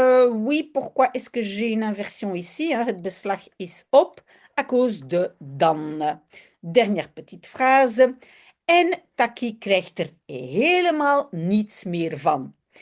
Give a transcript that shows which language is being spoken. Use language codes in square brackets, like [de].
[fr] Oui, pourquoi est-ce que j'ai une inversion ici? Hein? [nl] Het beslag is op, [fr] à cause de [nl] dan. [fr] Dernière petite phrase. [nl] En Taki krijgt er helemaal niets meer van.